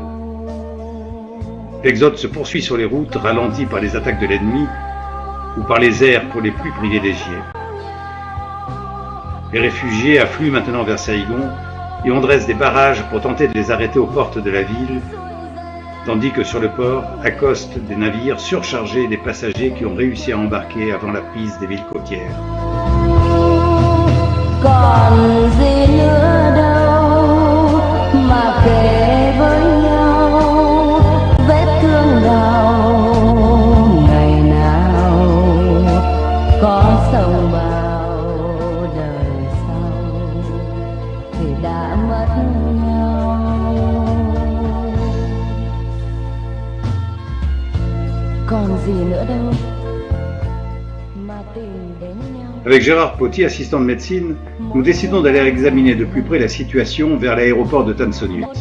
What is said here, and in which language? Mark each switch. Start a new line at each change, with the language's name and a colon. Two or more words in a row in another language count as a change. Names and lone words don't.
French: L'exode se poursuit sur les routes, ralenti par les attaques de l'ennemi ou par les airs pour les plus privilégiés. Les réfugiés affluent maintenant vers Saïgon et on dresse des barrages pour tenter de les arrêter aux portes de la ville, tandis que sur le port accostent des navires surchargés des passagers qui ont réussi à embarquer avant la prise des villes côtières.
Vietnamese: Còn gì nữa đâu mà kể với nhau vết thương đau ngày nào có sông bao đời sau thì đã mất nhau. Còn gì nữa đâu mà tìm đến nhau.
French: Avec Gérard Potier, assistant de médecine, nous décidons d'aller examiner de plus près la situation vers l'aéroport de Tan Son Nhut.